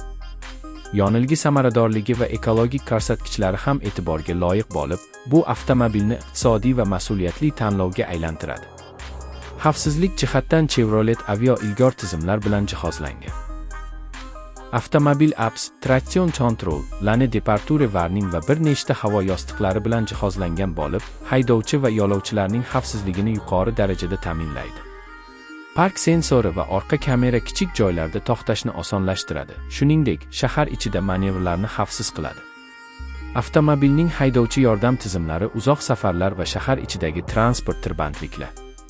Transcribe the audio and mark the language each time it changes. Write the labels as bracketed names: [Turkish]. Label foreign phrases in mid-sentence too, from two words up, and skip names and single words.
[Uzbek] Yonilg'i samaradorligi va ekologik ko'rsatkichlari ham e'tiborga loyiq bo'lib, bu avtomobilni iqtisodiy va mas'uliyatli tanlovga aylantiradi. Xavfsizlik jihatdan Chevrolet Aveo ilg'or tizimlar bilan jihozlangan. Avtomobil [English] apps, traction control, lane departure warning [Uzbek] va bir nechta havo yostiqlari bilan jihozlangan bo'lib, haydovchi va yo'lovchilarning xavfsizligini yuqori darajada ta'minlaydi. Park sensori va orqa kamera kichik joylarda to'xtashni osonlashtiradi. Shuningdek, shahar ichida manevrlarni xavfsiz qiladi. Avtomobilning haydovchi yordam tizimlari uzoq safarlar va shahar ichidagi transport tirbandliklar